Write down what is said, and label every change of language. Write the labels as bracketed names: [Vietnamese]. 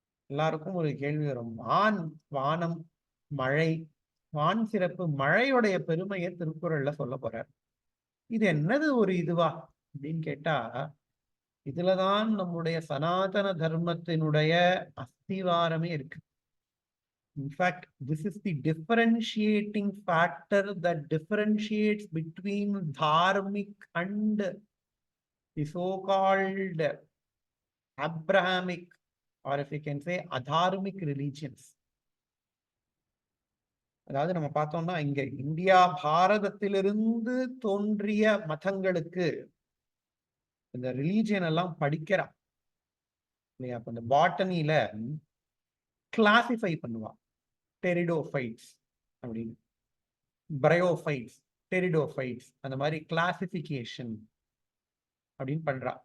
[Tamil] எல்லாருக்கும் ஒரு கேள்வி வரும். வானம், மழை, வான் சிறப்பு, மழையுடைய பெருமையை திருக்குறள்ல சொல்ல போறார். இது என்னது ஒரு இதுவா அப்படின்னு கேட்டா, இதுலதான் நம்முடைய சனாதன தர்மத்தினுடைய அஸ்திவாரமே இருக்கு. [English] In fact, this is the differentiating factor that differentiates between dharmic and the so-called Abrahamic, or if you can say adharmic religions. [Tamil] அதாவது நம்ம பார்த்தோம்னா இங்க இந்தியா பாரதத்திலிருந்து தோன்றிய மதங்களுக்கு இந்த ரிலீஜியன் எல்லாம் படிக்கிறா இல்லையா? அப்ப இந்த பாட்டனில கிளாசிஃபை பண்ணுவா, டெரிடோஃபைட்ஸ் அப்படின்னு, பிரயோஃபைட்ஸ், டெரிடோஃபைட்ஸ், அந்த மாதிரி கிளாசிபிகேஷன் அப்படின்னு பண்றா.